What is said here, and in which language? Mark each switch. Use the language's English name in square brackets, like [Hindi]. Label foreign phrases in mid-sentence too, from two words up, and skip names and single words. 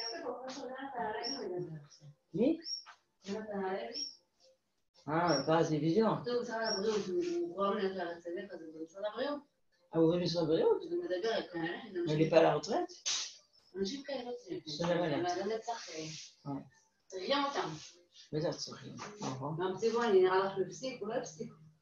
[French] Oui? Ah, pas assez évident. Ah, vous venez sur le Bréau? Mais il n'est pas à la retraite? C'est la malade. [Hebrew] בטח צריכים. גם צבעוני, נראה לך שהוא הפסיק, הוא לא הפסיק.